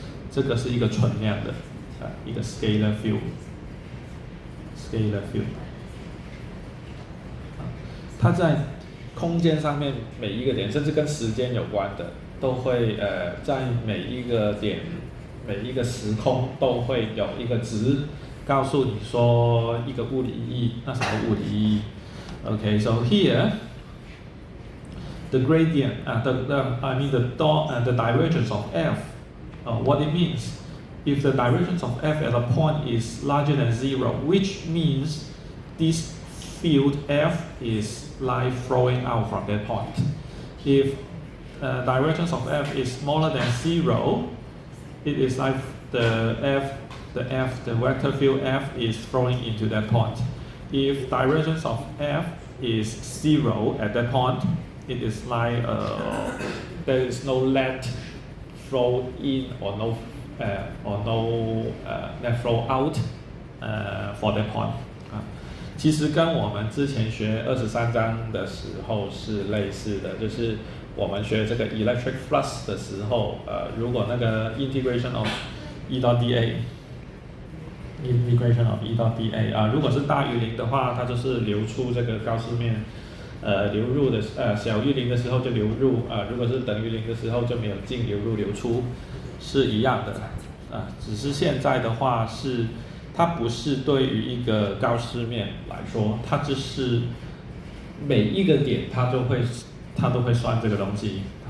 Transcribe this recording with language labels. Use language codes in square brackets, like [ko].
[zh] 这个是一个存量的一个 scalar field。scalar field。它在空间上面每一个点，甚至跟时间有关的，都会在每一个点、每一个时空都会有一个值。告诉你说一个物理意义，那什么物理意义 [en] ？Okay, so here the gradient, the divergence of f, what it means? If the divergence of f at a point is larger than 0, which means this field f is like flowing out from that point. If divergence of f is smaller than 0, it is like the vector field f is flowing into that point. If divergence of f is 0 at that point, it is like there is no net flow in or no net flow out for that point. [zh] 其实跟我们之前学23章的时候是类似的，就是我们学这个 electric flux 的时候，如果那个 [en] integration of E dot dA。 integration of E dot dA [zh] 如果是大于0的话，它就是流出这个高斯面，流入的小于0的时候就流入，如果是等于0的时候就没有净流入流出，是一样的，只是现在的话是它不是对于一个高斯面来说，它只是每一个点它都会算这个东西，